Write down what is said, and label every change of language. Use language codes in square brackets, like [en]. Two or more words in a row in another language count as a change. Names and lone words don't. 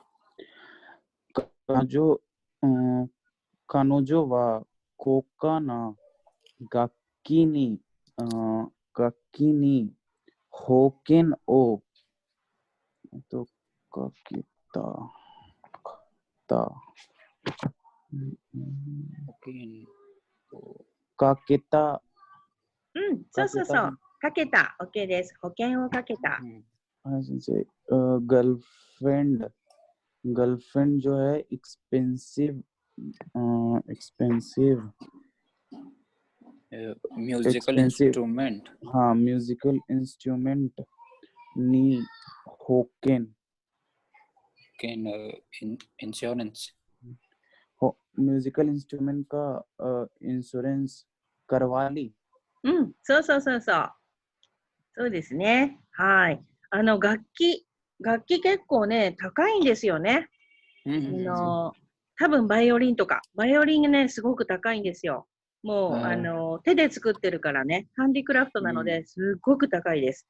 [ja] 彼女は高価な楽器に保険をかけた。かけた。そうそうそう。かけた。OK です。保険をかけた。はい、先生。 [hi] गर्लफ्रेंड जो है एक्सपेंसिव [en] musical instrument. हाँ, musical instrument [ja] に保険 [en] इंश्योरेंस. musical instrument [hi] का इंश्योरेंस करवा ली. [ja] そうそうそうそう。そうですね。はい。楽器結構ね、高いんですよね。多分バイオリンとか。バイオリンがね、すごく高いんですよ。もう、手で作ってるからね、ハンディクラフトなので、すごく高いです。